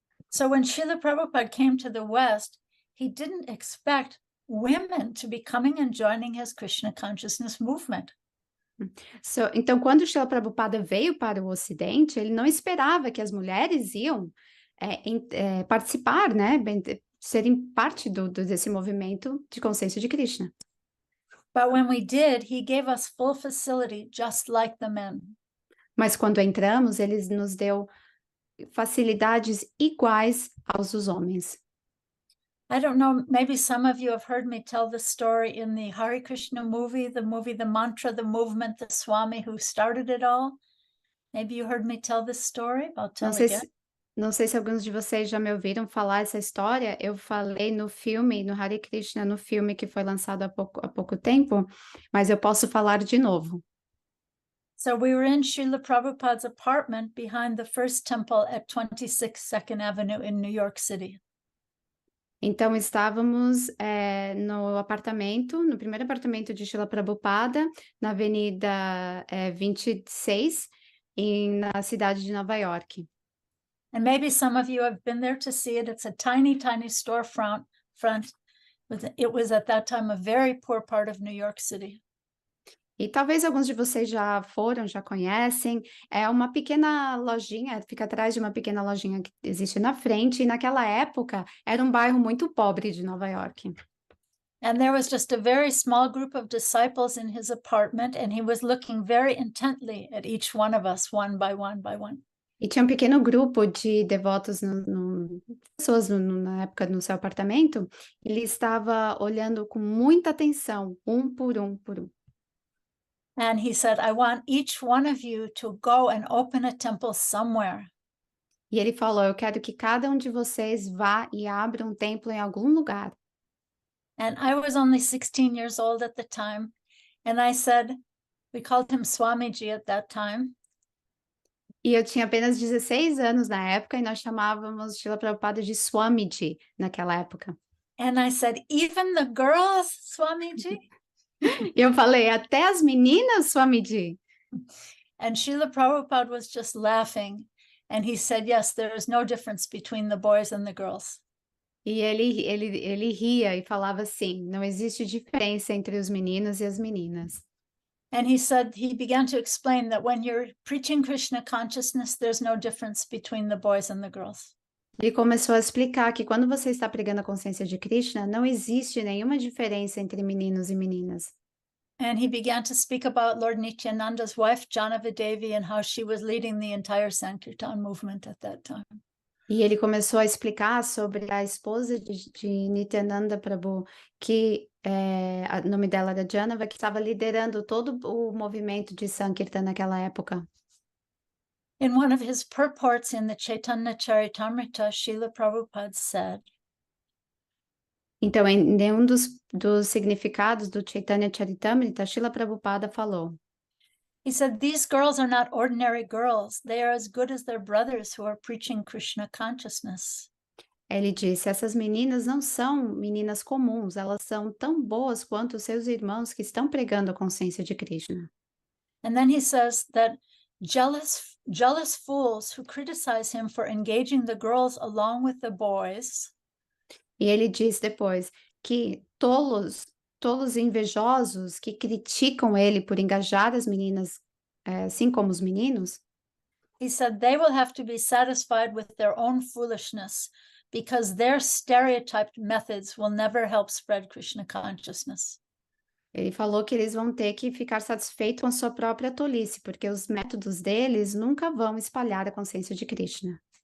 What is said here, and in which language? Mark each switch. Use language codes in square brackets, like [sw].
[en] So when Srila Prabhupada came to the West, he didn't expect women to be coming and joining his Krishna consciousness movement. [pt] Então, quando Srila Prabhupada veio para o Ocidente, ele não esperava que as mulheres iam participar, né, serem parte desse movimento de consciência de Krishna. [en] But when we did, he gave us full facility, just like the men. [pt] Mas quando entramos, ele nos deu facilidades iguais aos dos homens. [en] I don't know, maybe some of you have heard me tell the story in the Hare Krishna movie, the mantra, the movement, the Swami who started it all. Maybe you heard me tell this story. I'll tell again. [pt] Não sei se alguns de vocês já me ouviram falar essa história. Eu falei no filme, no Hare Krishna, no filme que foi lançado há pouco tempo, mas eu posso falar de novo. [en] So we were in Srila Prabhupada's apartment behind the first temple at 26 2nd Avenue in New York City. [pt] Então, estávamos no primeiro apartamento de Srila Prabhupada, na Avenida 26, na cidade de Nova York. [en] And maybe some of you have been there to see it. It's a tiny, tiny storefront. It was at that time a very poor part of New York City. [pt] E talvez alguns de vocês já foram, já conhecem. É uma pequena lojinha, fica atrás de uma pequena lojinha que existe na frente. E naquela época era um bairro muito pobre de Nova York. [en] And there was just a very small group of disciples in his apartment, and he was looking very intently at each one of us, one by one by one. [pt] E tinha um pequeno grupo de devotos, pessoas na época no seu apartamento. Ele estava olhando com muita atenção, um por um, por um. [en] And he said, I want each one of you to go and open a temple somewhere. [pt] E ele falou, eu quero que cada um de vocês vá e abra um templo em algum lugar. [en] And I was only 16 years old at the time. And I said, we called him Swamiji at that time. [pt] E eu tinha apenas 16 anos na época e nós chamávamos Srila Prabhupada de Swamiji naquela época. [en] And I said, even the girls, Swamiji? [pt] E eu falei, até as meninas, Swamiji? [en] And Srila Prabhupada was just laughing. And he said, yes, there is no difference between the boys and the girls. [pt] E ele ria e falava assim, não existe diferença entre os meninos e as meninas. [en] And he said, he began to explain that when you're preaching Krishna consciousness, there's no difference between the boys and the girls. [pt] Ele começou a explicar que quando você está pregando a consciência de Krishna, não existe nenhuma diferença entre meninos e meninas. [en] And he began to speak about Lord Nityananda's wife, Janavidevi, and how she was leading the entire Sankirtan movement at that time. [pt] E ele começou a explicar sobre a esposa de Nityananda Prabhu, que o nome dela era Janava, que estava liderando todo o movimento de Sankirtan naquela época. [en] In one of his purports in the Chaitanya Charitamrita, Srila Prabhupada said, [pt] então, em um dos significados do Chaitanya Charitamrita, Srila Prabhupada falou, [en] he said, these girls are not ordinary girls. They are as good as their brothers who are preaching Krishna consciousness. [pt] Ele disse, essas meninas não são meninas comuns, elas são tão boas quanto os seus irmãos que estão pregando a consciência de Krishna. [en] And then he says that jealous fools who criticize him for engaging the girls along with the boys. [pt] E ele diz depois que tolos tolos e invejosos que criticam ele por engajar as meninas, assim como os meninos, [en] he said they will have to be satisfied with their own foolishness because their stereotyped methods will never help spread Krishna consciousness. [pt] ele falou que eles vão ter que ficar satisfeitos com a sua própria tolice, porque os métodos deles nunca vão espalhar a consciência de Krishna.